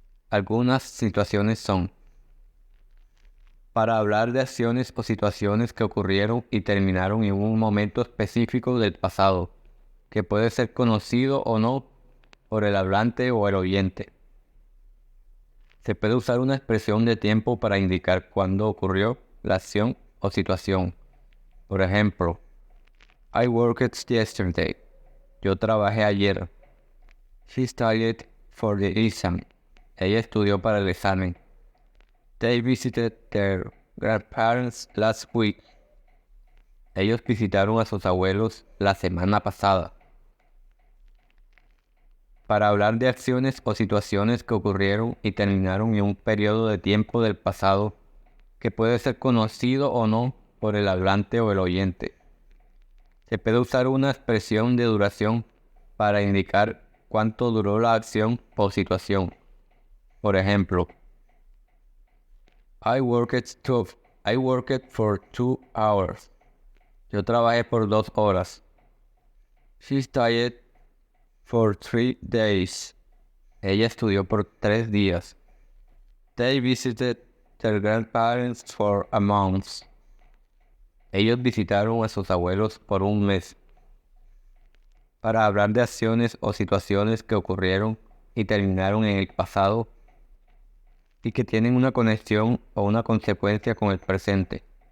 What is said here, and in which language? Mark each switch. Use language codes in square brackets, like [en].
[es] Algunas situaciones son para hablar de acciones o situaciones que ocurrieron y terminaron en un momento específico del pasado, que puede ser conocido o no por el hablante o el oyente. Se puede usar una expresión de tiempo para indicar cuándo ocurrió la acción o situación. Por ejemplo, [en] I worked yesterday. [es] Yo trabajé ayer. [en] She studied for the exam. [es] Ella estudió para el examen. [en] They visited their grandparents last week. [es] Ellos visitaron a sus abuelos la semana pasada. Para hablar de acciones o situaciones que ocurrieron y terminaron en un periodo de tiempo del pasado que puede ser conocido o no por el hablante o el oyente. Se puede usar una expresión de duración para indicar cuánto duró la acción o situación. Por ejemplo, [en] I worked for 2 hours. [es] Yo trabajé por 2 horas. [en] She studied for 3 days. [es] Ella estudió por 3 días. [en] They visited their grandparents for a month. [es] Ellos visitaron a sus abuelos por un mes. Para hablar de acciones o situaciones que ocurrieron y terminaron en el pasado y que tienen una conexión o una consecuencia con el presente.